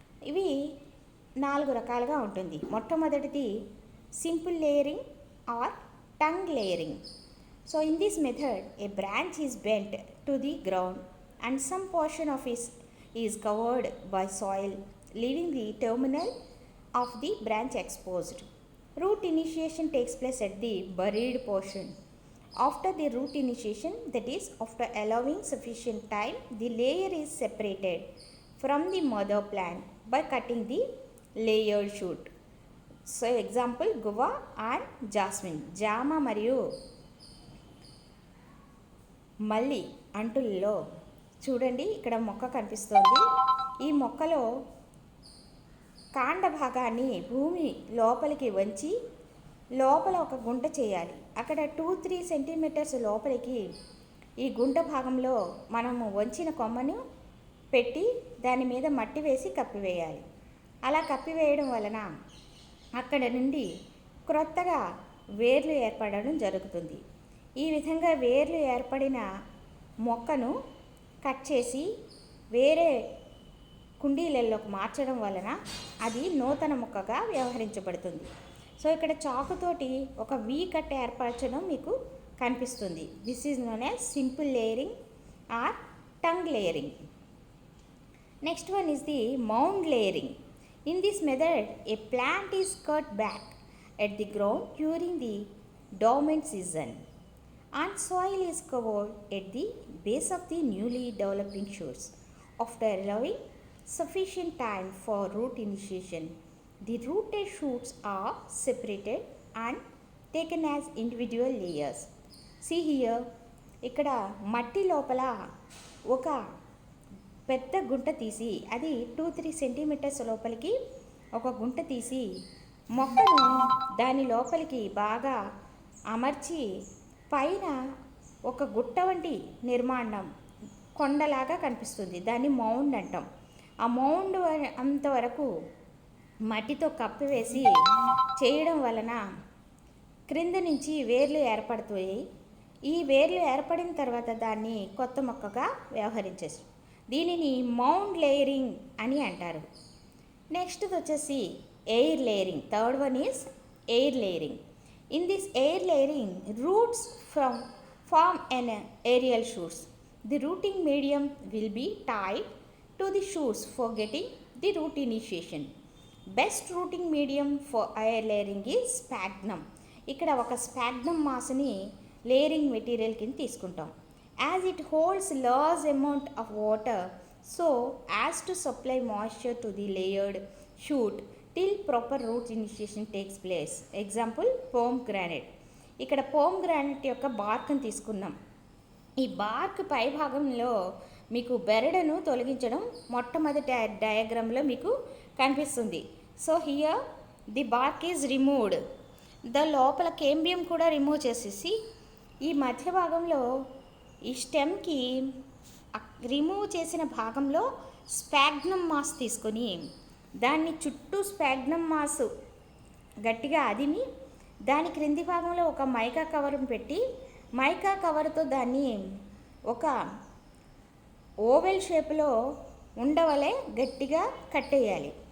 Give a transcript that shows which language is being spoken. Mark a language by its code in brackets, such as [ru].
[te] ఇవి 4 రకాలుగా ఉంటుంది. మొట్టమొదటిది simple layering are tongue layering. [en] So in this method a branch is bent to the ground and some portion of it is covered by soil, leaving the terminal of the branch exposed. Root initiation takes place at the buried portion. After the root initiation, that is after allowing sufficient time, the layer is separated from the mother plant by cutting the layered shoot. So example guava and jasmine. [te] జామ మరియు మల్లి అంటుల్లో చూడండి, ఇక్కడ మొక్క కనిపిస్తోంది. ఈ మొక్కలో కాండ భాగాన్ని భూమి లోపలికి వంచి లోపల ఒక గుంట చేయాలి. అక్కడ 2-3 సెంటీమీటర్స్ లోపలికి ఈ గుంట భాగంలో మనము వంచిన కొమ్మను పెట్టి దాని మీద మట్టి వేసి కప్పివేయాలి. అలా కప్పివేయడం వలన అక్కడ నుండి క్రొత్తగా వేర్లు ఏర్పడడం జరుగుతుంది. ఈ విధంగా వేర్లు ఏర్పడిన మొక్కను కట్ చేసి వేరే కుండీలలోకి మార్చడం వలన అది నూతన మొక్కగా వ్యవహరించబడుతుంది. సో ఇక్కడ చాకుతోటి ఒక వీ కట్ ఏర్పరచడం మీకు కనిపిస్తుంది. [en] This is known as simple layering or tongue layering. Next one is the mound layering. In this method, a plant is cut back at the ground during the dormant season and soil is covered at the base of the newly developing shoots. After allowing sufficient time for root initiation, the rooted shoots are separated and taken as individual layers. See here, [te] ఇక్కడ మట్టి లోపల ఒక పెద్ద గుంట తీసి అది 2-3 centimetres లోపలికి ఒక గుంట తీసి మొక్కను దాని లోపలికి బాగా అమర్చి పైన ఒక గుట్ట వంటి నిర్మాణం కొండలాగా కనిపిస్తుంది. దాన్ని మౌండ్ అంటాం. ఆ మౌండ్ అంతవరకు మట్టితో కప్పివేసి చేయడం వలన క్రింద నుంచి వేర్లు ఏర్పడుతాయి. ఈ వేర్లు ఏర్పడిన తర్వాత దాన్ని కొత్త మొక్కగా వ్యవహరించేసి దీనిని మౌండ్ లేయరింగ్ అని అంటారు. [en] Next వచ్చేసి air layering. Third one is air layering. In this air layering roots form an aerial shoots. The rooting medium will be tied to the shoots for getting the root initiation. Best rooting medium for air layering is sphagnum. [te] ఇక్కడ ఒక sphagnum మాస్ని layering material కింద తీసుకుంటాం. [en] As it holds large amount of water so as to supply moisture to the layered shoot till proper root initiation takes place. Example, pomegranate. [te] ఇక్కడ pomegranate యొక్క బార్క్ని తీసుకున్నాం. ఈ BARC పై భాగంలో మీకు బెరడును తొలగించడం మొట్టమొదటి డయాగ్రామ్లో మీకు కనిపిస్తుంది. [en] So here the bark is removed. [te] The లోపల కేంబియం కూడా రిమూవ్ చేసేసి ఈ మధ్య భాగంలో ఈ స్టెమ్కి రిమూవ్ చేసిన భాగంలో స్పాగ్నమ్ మాస్ తీసుకొని దాన్ని చుట్టూ స్పాగ్నమ్ మాస్ గట్టిగా అదిమి దాని క్రింది భాగంలో ఒక మైకా కవర్ను పెట్టి మైకా కవర్తో దాన్ని ఒక ఓవెల్ షేప్లో ఉండవలే గట్టిగా కట్టేయాలి.